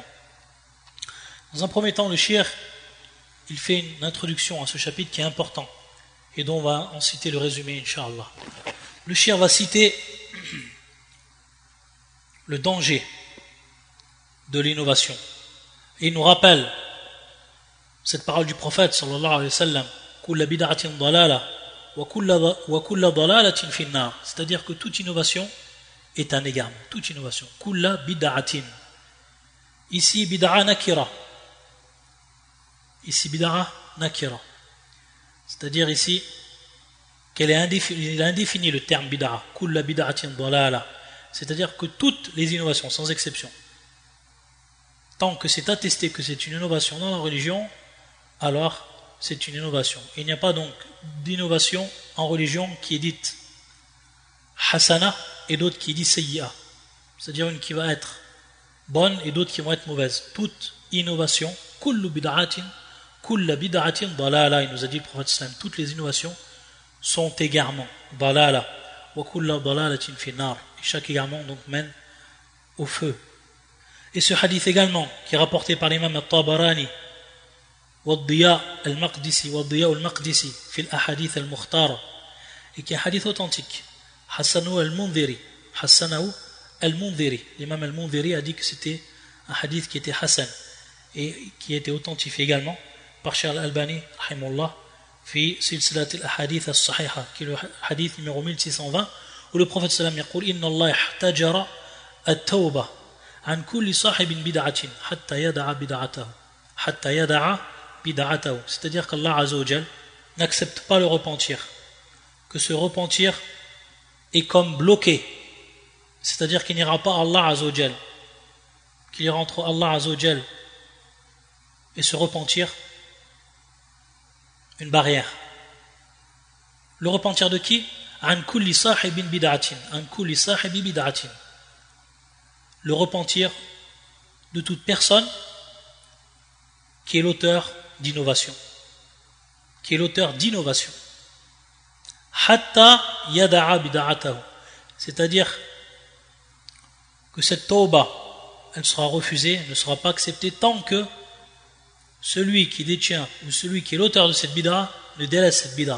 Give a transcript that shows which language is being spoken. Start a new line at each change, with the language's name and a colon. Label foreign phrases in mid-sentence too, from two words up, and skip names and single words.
French: Dans un premier temps, le Cheikh il fait une introduction à ce chapitre qui est important et dont on va en citer le résumé, Inch'Allah. Le Cheikh va citer le danger de l'innovation. Et il nous rappelle cette parole du prophète
Arabic: صلى الله عليه وسلم كل بدعة ضلالة وكل ضلالة في النار,
French: c'est-à-dire que toute innovation est un égarement, toute innovation.
Arabic: كل بدعة. Ici بدعة نكرة.
French: Ici
Arabic: بدعة نكرة.
French: C'est-à-dire ici qu'il a indéfini le terme bid'a,
Arabic: كل بدعة ضلالة.
French: C'est-à-dire que toutes les innovations, sans exception, tant que c'est attesté que c'est une innovation dans la religion, alors c'est une innovation. Il n'y a pas donc d'innovation en religion qui est dite hasana et d'autres qui est dite sayyi'a. C'est-à-dire une qui va être bonne et d'autres qui vont être mauvaises. Toute innovation,
Arabic: كل بدعة، كل بدعة ضلالة,
French: il nous a dit le prophète sallam, toutes les innovations sont égarements,
Arabic: ضلالة، وكل ضلالة في النار.
French: Et chaque égarement donc mène au feu. Et ce hadith également, qui est rapporté par l'imam al-Tabarani,
Arabic: والضياء المقدسي والضياء المقدسي في الأحاديث المختارة,
French: et qui est un hadith authentique.
Arabic: حسنه المنذري,
French: l'imam al-Mundhiri a dit que c'était un hadith qui était hassan et qui était authentifié également par Cheikh al-Albani rahimahullah
Arabic: في سلسلة الأحاديث الصحيحة,
French: qui est le hadith numéro 1620, où le prophète sallam
Arabic: يقول إن الله احتجر التوبة عن كل صاحب بدعة حتى يدع بدعته,
French: c'est-à-dire qu'Allah
Arabic: عز وجل
French: n'accepte pas le repentir, que ce repentir est comme bloqué, c'est-à-dire qu'il n'ira pas à Allah
Arabic: عز وجل,
French: qu'il ira entre Allah
Arabic: عز وجل
French: et se repentir une barrière. Le repentir de qui?
Arabic: عن كل صاحب بدعة، عن كل صاحب بدعة.
French: Le repentir de toute personne qui est l'auteur d'innovation.
Arabic: حتى يدع بدعته.
French: C'est-à-dire que cette tawbah, elle sera refusée, ne sera pas acceptée tant que celui qui détient ou celui qui est l'auteur de cette bid'a ne délaisse cette bid'a.